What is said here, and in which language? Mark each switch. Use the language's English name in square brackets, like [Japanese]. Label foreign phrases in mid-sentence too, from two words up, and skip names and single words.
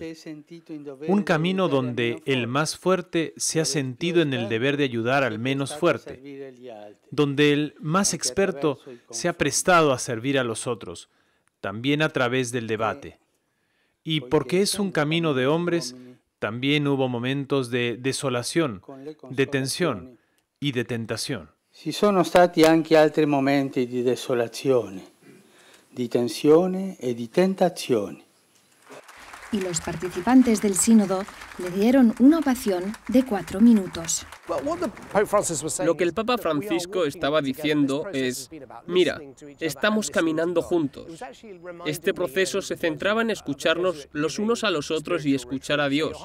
[Spanish] Un camino donde el más fuerte se ha sentido en el deber de ayudar al menos fuerte, donde el más experto se ha prestado a servir a los otros, también a través del debate. Y porque es un camino de hombres, también hubo momentos de desolación, de tensión y de tentación. [Italian] Ci sono stati anche altri momenti di desolazione, di tensione e di tentazione. [Spanish] Y los participantes del sínodo le dieron una ovación de 4 minutos. Lo que el Papa Francisco estaba diciendo es, mira, estamos caminando juntos. Este proceso se centraba en escucharnos los unos a los otros y escuchar a Dios.